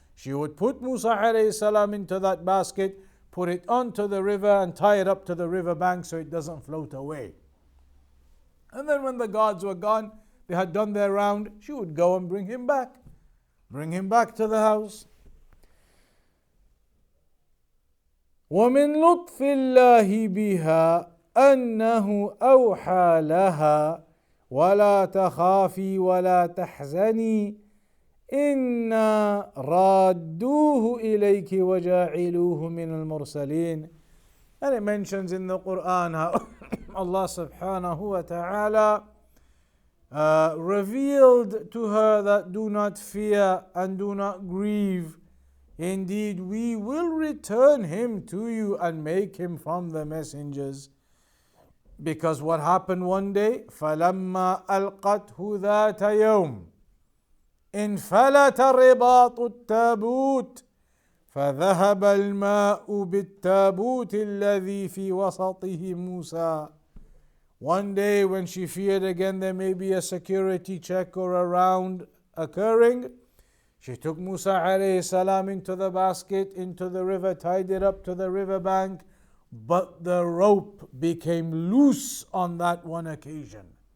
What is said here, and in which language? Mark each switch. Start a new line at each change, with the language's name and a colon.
English: She would put Musa alayhi salam into that basket, put it onto the river and tie it up to the river bank so it doesn't float away. And then when the guards were gone, they had done their round, she would go and bring him back to the house.
Arabic: ومن لطف الله بها أنه أوحى لها ولا تخافي ولا تحزني إنا رادوه إليك وجاعلوه من المرسلين.
English: And it mentions in the Quran how Allah subhanahu wa ta'ala revealed to her that do not fear and do not grieve. Indeed, we will return him to you and make him from the messengers. Because what happened one day,
Arabic: فَلَمَّا أَلْقَتْهُ ذَاتَ يَوْمٍ انفلت رباط التابوت فذهب الماء بالتابوت الذي في وسطه موسى.
English: One day when she feared again there may be a security check or a round occurring, she took Musa alayhi salam into the basket, into the river, tied it up to the river bank, but the rope became loose on that one occasion.